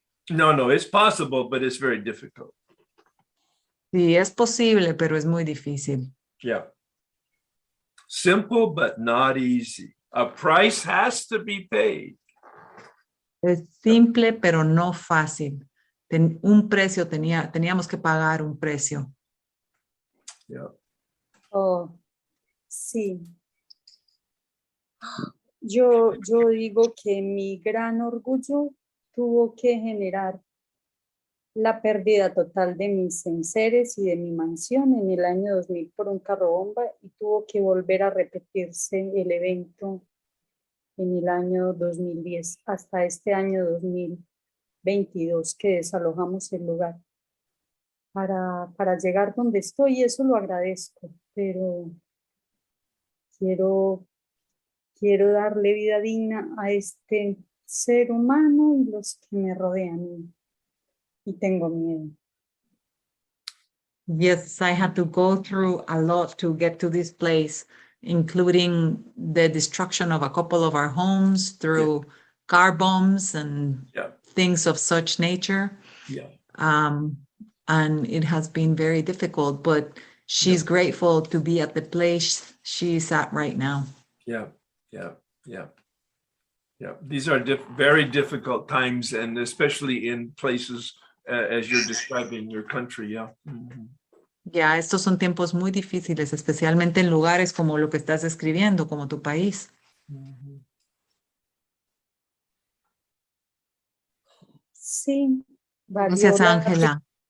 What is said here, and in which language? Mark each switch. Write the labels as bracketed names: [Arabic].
[English] No, it's possible, but it's very difficult. [Spanish] Sí, es posible, pero es muy difícil. [English] Yeah. Simple, but not easy. A price has to be paid. [Spanish] Es simple, pero no fácil. Un precio teníamos que pagar un precio. [English] Yeah. [Spanish] Oh, sí. Yo digo que mi gran orgullo tuvo que generar la pérdida total de mis enseres y de mi mansión en el año 2000 por un carro bomba, y tuvo que volver a repetirse el evento en el año 2010 hasta este año 2022 que desalojamos el lugar para llegar donde estoy, y eso lo agradezco, pero quiero darle vida digna a este ser humano y los que me rodean, y tengo miedo. [English] Yes, I had to go through a lot to get to this place, including the destruction of a couple of our homes through car bombs and things of such nature. Yeah. And it has been very difficult, but she's grateful to be at the place she's at right now. Yeah. These are very difficult times, and especially in places as you're describing your country. Yeah. Mm-hmm. [Spanish] Ya, estos son tiempos muy difíciles, especialmente en lugares como lo que estás describiendo, como tu país. Mm-hmm. Sí, valió Gracias, la Ángela.